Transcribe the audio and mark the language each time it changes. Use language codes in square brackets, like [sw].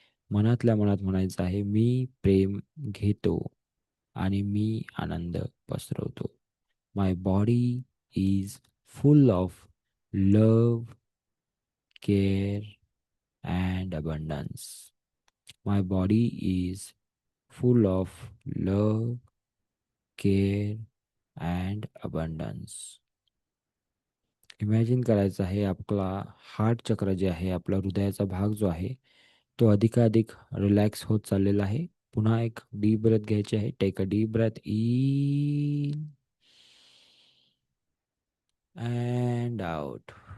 [mr] मनातल्या मनात म्हणायचं आहे, मी प्रेम घेतो आणि मी आनंद पसरवतो. [en] My body is full of love, care and abundance. My body is full of love, care and abundance. [mr] Imagine करायचं आहे आपला हार्ट चक्र जे आहे, आपला हृदयाचा भाग जो आहे तो अधिकाधिक रिलॅक्स होत चाललेला आहे. पुन्हा एक डीप ब्रेथ घ्यायची आहे. [en] Take a deep breath in and out.